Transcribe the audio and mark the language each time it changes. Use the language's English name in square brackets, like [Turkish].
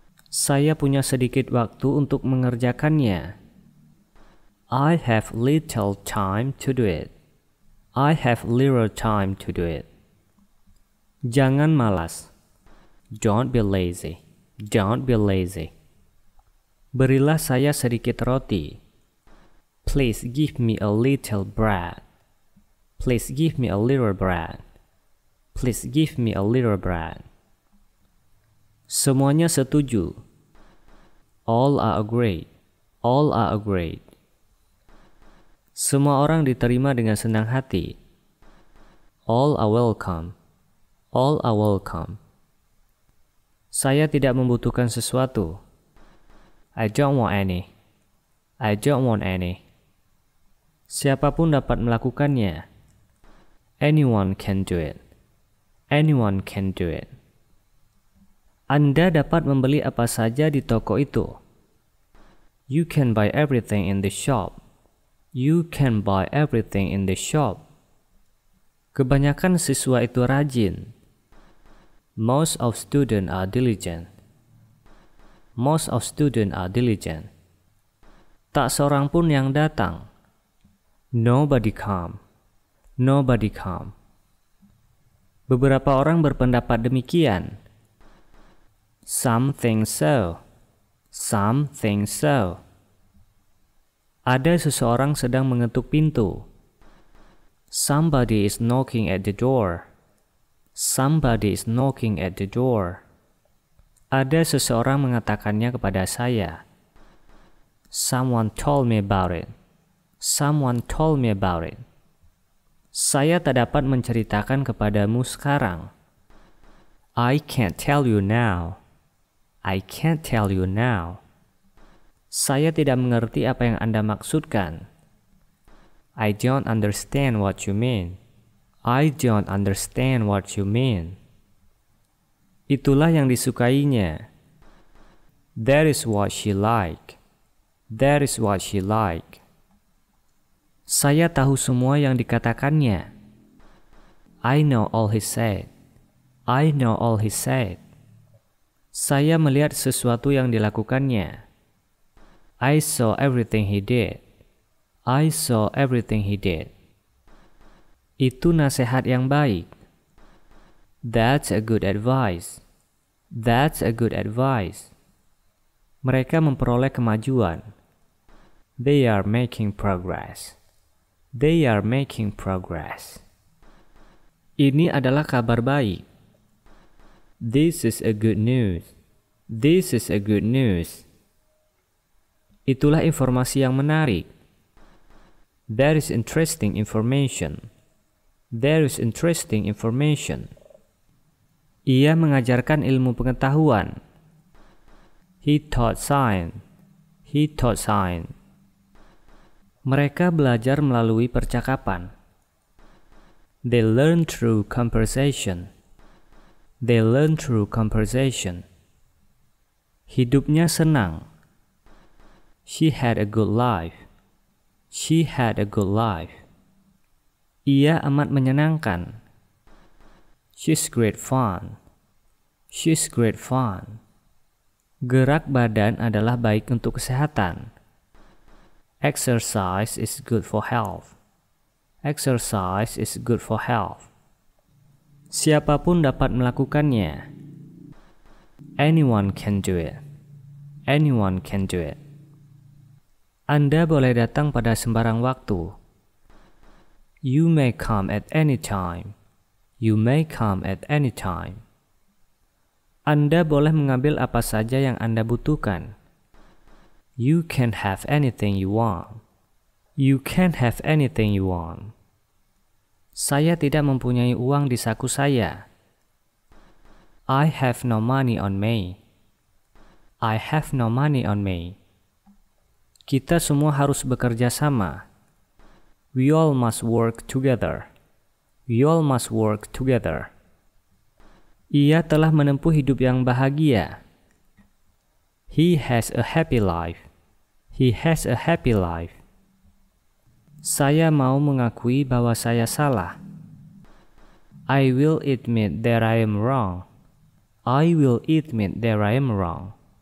[Indonesian] Saya punya sedikit waktu untuk mengerjakannya. [English] I have little time to do it. I have little time to do it. [Indonesian] Jangan malas. [English] Don't be lazy. Don't be lazy. [Indonesian] Berilah saya sedikit roti. [English] Please give me a little bread. Please give me a little bread. Please give me a little bread. [Indonesian] Semuanya setuju. [English] All are agreed. All are agreed. [Indonesian] Semua orang diterima dengan senang hati. [English] All are welcome. All are welcome. [Indonesian] Saya tidak membutuhkan sesuatu. [English] I don't want any. I don't want any. [Indonesian] Siapapun dapat melakukannya. [English] Anyone can do it. Anyone can do it. [Indonesian] Anda dapat membeli apa saja di toko itu. [English] You can buy everything in the shop. You can buy everything in the shop. [Indonesian] Kebanyakan siswa itu rajin. [English] Most of students are diligent. Most of students are diligent. [Indonesian] Tak seorang pun yang datang. [English] Nobody come. Nobody come. [Indonesian] Beberapa orang berpendapat demikian. [English] Some think so. Some think so. [Indonesian] Ada seseorang sedang mengetuk pintu. [English] Somebody is knocking at the door. Somebody is knocking at the door. [Indonesian] Ada seseorang mengatakannya kepada saya. [English] Someone told me about it. Someone told me about it. [Indonesian] Saya tak dapat menceritakan kepadamu sekarang. [English] I can't tell you now. I can't tell you now. [Indonesian] Saya tidak mengerti apa yang Anda maksudkan. [English] I don't understand what you mean. I don't understand what you mean. [Indonesian] Itulah yang disukainya. [English] That is what she like. That is what she like. [Indonesian] Saya tahu semua yang dikatakannya. [English] I know all he said. I know all he said. [Indonesian] Saya melihat sesuatu yang dilakukannya. [English] I saw everything he did. I saw everything he did. [Indonesian] Itu nasihat yang baik. [English] That's a good advice. That's a good advice. [Indonesian] Mereka memperoleh kemajuan. [English] They are making progress. They are making progress. [Indonesian] Ini adalah kabar baik. [English] This is a good news. This is a good news. [Indonesian] Itulah informasi yang menarik. [English] That is interesting information. There is interesting information. [Indonesian] Ia mengajarkan ilmu pengetahuan. [English] He taught science. He taught science. [Indonesian] Mereka belajar melalui percakapan. [English] They learn through conversation. They learn through conversation. [Indonesian] Hidupnya senang. [English] She had a good life. She had a good life. [Indonesian] Ia amat menyenangkan. [English] She's great fun. She's great fun. [Indonesian] Gerak badan adalah baik untuk kesehatan. [English] Exercise is good for health. Exercise is good for health. [Indonesian] Siapapun dapat melakukannya. [English] Anyone can do it. Anyone can do it. [Indonesian] Anda boleh datang pada sembarang waktu. [English] You may come at any time. You may come at any time. [Indonesian] Anda boleh mengambil apa saja yang Anda butuhkan. [English] You can have anything you want. You can have anything you want. [Indonesian] Saya tidak mempunyai uang di saku saya. [English] I have no money on me. I have no money on me. [Indonesian] Kita semua harus bekerja sama. [English] We all must work together. We all must work together. [Indonesian] Ia telah menempuh hidup yang bahagia. [English] He has a happy life. He has a happy life. [Indonesian] Saya mau mengakui bahwa saya salah. [English] I will admit that I am wrong. I will admit that I am wrong.